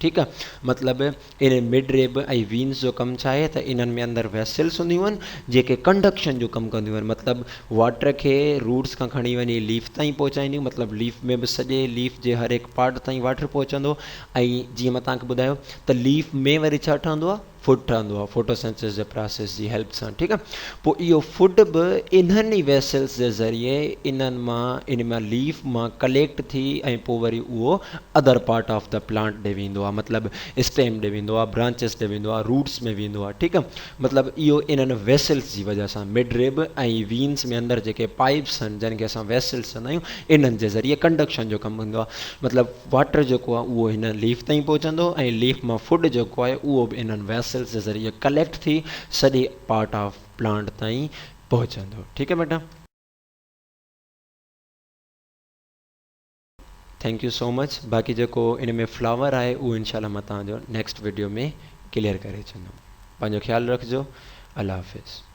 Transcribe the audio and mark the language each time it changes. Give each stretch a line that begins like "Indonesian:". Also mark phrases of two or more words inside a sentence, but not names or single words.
Sindhi: ठीकु आहे, मतिलबु इन
English: mid rib
Sindhi: ऐं वीन्स जो कमु छा आहे त इन्हनि में अंदरि वेसल्स हूंदियूं आहिनि जेके कंडक्शन जो कमु कंदियूं आहिनि, मतिलबु वाटर खे रूट्स खां खणी वञी लीफ ताईं पहुचाईंदियूं, मतिलबु लीफ में बि सॼे लीफ जे हर हिकु पार्ट ताईं वाटर पहुचंदो। ऐं जीअं मां तव्हांखे ॿुधायो त लीफ में वरी छा ठहंदो आहे, फूड ठहंदो आहे, फोटोसेंसिस जे प्रोसेस जी हेल्प सां। ठीकु आहे, पोइ इहो फूड बि इन्हनि ई वेसल्स जे ज़रिए इन्हनि मां, इन मां लीफ मां कलेक्ट थी ऐं पोइ वरी उहो
English: other part of the plant
Sindhi: ॾे वेंदो आहे, मतिलबु स्टेम ॾे वेंदो आहे, ब्रांचिस ॾे वेंदो आहे, रूट्स में वेंदो आहे। ठीकु आहे, मतिलबु इहो इन्हनि वेसल्स जी वजह सां,
English: mid rib
Sindhi: ऐं वीन्स में अंदरि जेके पाइप्स आहिनि जंहिंखे असां वेसल्स चवंदा आहियूं, इन्हनि जे ज़रिए कंडक्शन जो कमु हूंदो आहे। मतिलबु वाटर जेको आहे उहो हिन लीफ ताईं पहुचंदो, ऐं लीफ मां फूड जेको आहे उहो बि इन्हनि वेसल्स जे ज़रिए कलेक्ट थी सॼे
English: part of plant
Sindhi: ताईं पहुचंदो। ठीकु आहे बेटा,
English: thank you so much.
Sindhi: बाक़ी जेको इन में फ्लावर आहे उहो
Arabic: إن شاء الله
Sindhi: मां तव्हांजो
English: next video
Sindhi: में क्लियर करे छॾंदुमि। पंहिंजो ख़्यालु रखिजो। अल्लाह हाफ़िज़।